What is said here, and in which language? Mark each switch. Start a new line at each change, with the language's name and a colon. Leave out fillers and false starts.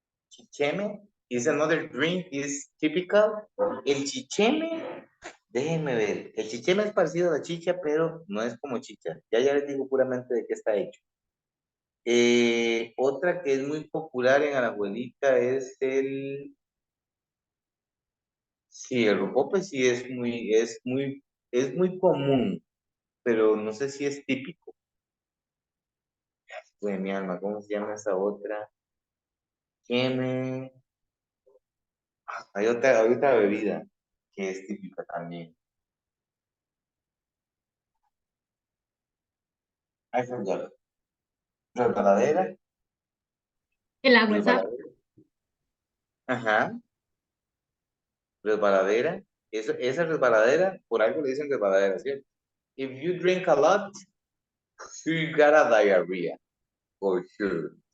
English: Chicheme is another drink, is typical.
Spanish: El chicheme, déjenme ver. El chicheme es parecido a la chicha, pero no es como chicha. Ya les digo puramente de qué está hecho. Otra que es muy popular en Alajuelita es el... Sí, el rocope sí es muy común, pero no sé si es típico. Pues mi alma, ¿cómo se llama esa otra? Chicheme. Hay otra bebida que es típica también.
English: I forgot. Resbaladera.
Spanish: El agua es Resbaladera. Ajá. Resbaladera. Esa resbaladera, por algo le dicen resbaladera, ¿cierto?
English: If you drink a lot, you got a diarrhea, for sure.